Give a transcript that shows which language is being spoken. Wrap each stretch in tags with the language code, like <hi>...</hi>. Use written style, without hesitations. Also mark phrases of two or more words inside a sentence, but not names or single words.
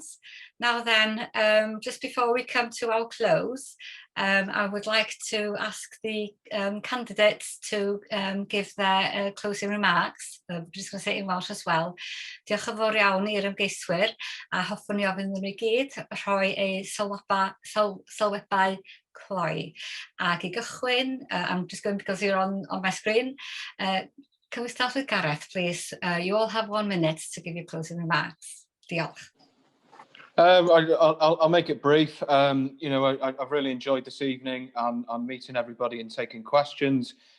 <en>Now then, just before we come to our close, I would like to ask the candidates to give their closing remarks. I'm just going to say it in Welsh as well.</en> <cy>Diolch yn fawr iawn i'r ymgeiswyr, a hoffwn ni ofyn nhw i gyd rhoi eu sylwebau cloi. Ac I gychwyn,</cy> <en>I'm just going because you're on my screen. Can we start with Gareth, please? You all have 1 minute to give your closing remarks.</en> <cy>Diolch.</cy> <en>I'll make it brief. You know, I've really enjoyed this evening and meeting everybody and taking questions.</en>